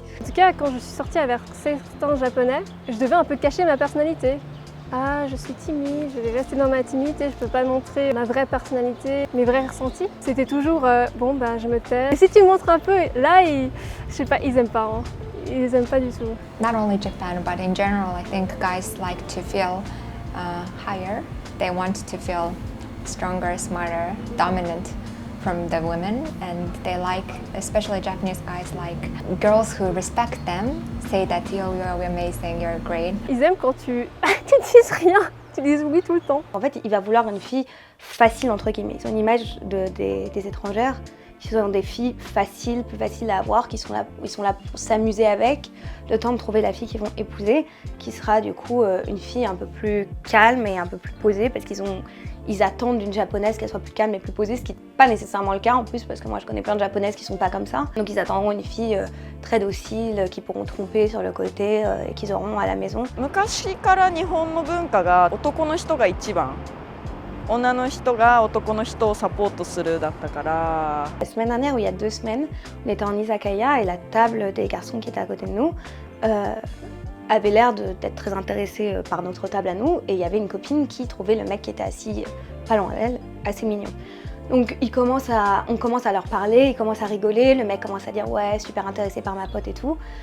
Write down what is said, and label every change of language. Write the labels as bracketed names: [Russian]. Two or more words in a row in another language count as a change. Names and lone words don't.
[French] En tout cas, quand je suis sortie avec certains japonais, je devais un peu cacher ma personnalité. Ah, je suis timide, je vais rester dans ma timidité, je peux pas montrer ma vraie personnalité, mes vrais ressentis. C'était toujours bon je me tais. Et si tu montres un peu, là je sais pas, ils aiment pas. Hein. Ils aiment pas du tout. [English] Not only Japan, but in general, I think guys like to feel higher. They want to feel stronger, smarter, dominant from the women, and they like, especially Japanese guys, like girls who respect them, say that you're amazing, you're great. [French] Ils aiment quand tu dises rien, tu dis oui tout le temps. En fait, il va vouloir une fille facile entre guillemets. Ils ont une image des étrangères qui sont des filles faciles, plus faciles à avoir, ils sont là pour s'amuser avec, le temps de trouver la fille qu'ils vont épouser, qui sera du coup une fille un peu plus calme et un peu plus posée, parce qu'ils attendent d'une japonaise qu'elle soit plus calme et plus posée, ce qui n'est pas nécessairement le cas en plus, parce que moi je connais plein de japonaises qui sont pas comme ça. Donc ils attendront une fille très docile, qui pourront tromper sur le côté et qu'ils auront à la maison. [Japanese] 昔から日本の文化が男の人が一番、女の人が男の人をサポートするだったから。 [French] La semaine dernière, ou il y a 2 semaines, on était en izakaya et la table des garçons qui était à côté de nous, avait l'air d'être très intéressée par notre table à nous, et il y avait une copine qui trouvait le mec qui était assis pas loin d'elle assez mignon. Donc on commence à leur parler, ils commencent à rigoler, le mec commence à dire ouais, super intéressé par ma pote et tout.